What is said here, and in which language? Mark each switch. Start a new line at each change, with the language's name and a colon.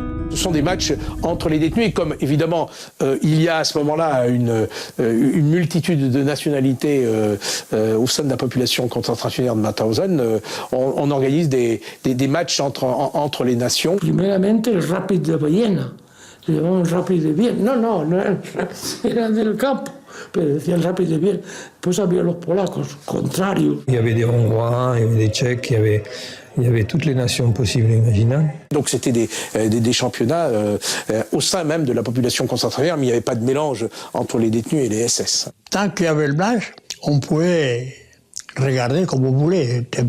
French: Ce sont des matchs entre les détenus et comme évidemment il y a à ce moment-là une multitude de nationalités au sein de la population concentrationnaire de Mauthausen, on organise des matchs entre les nations.
Spanish: Primeramente el Rapid de Viena, se llamaba el Rapid de Viena, no era del campo, pero decía el Rapid de Viena. Después había los polacos, contrario.
French: Il y avait des Hongrois, il y avait des Tchèques, il y avait toutes les nations possibles et imaginables. Donc c'était des championnats au sein même de la population concentrationnaire, mais il n'y avait pas de mélange entre les détenus et les SS. Tant qu'il y avait le match, on pouvait regarder comme on voulait.